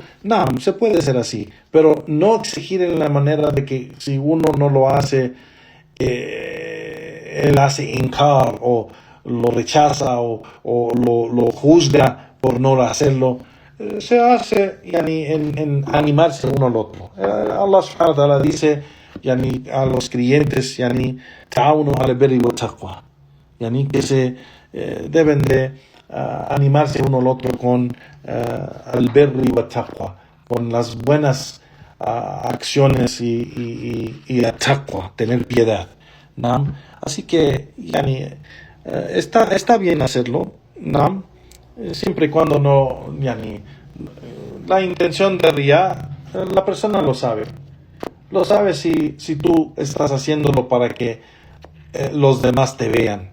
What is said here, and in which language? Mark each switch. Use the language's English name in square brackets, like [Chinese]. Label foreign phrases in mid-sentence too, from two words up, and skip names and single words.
[Spanish] No, se puede hacer así, pero no exigir en la manera de que si uno no lo hace, él hace inkar o lo rechaza o lo juzga por no hacerlo. Se hace en animarse uno al otro. [Arabic] الله سبحانه وتعالى [Spanish] dice a los creyentes [Arabic] تعاونوا على البر والتقوى, [Spanish] que se deben de animarse uno al otro con [Arabic] البر والتقوى, [Spanish] con las buenas acciones y la taqwa, tener piedad, ¿no? Así que está bien hacerlo, ¿no? Siempre y cuando no la intención de riya, la persona lo sabe si tú estás haciéndolo para que los demás te vean.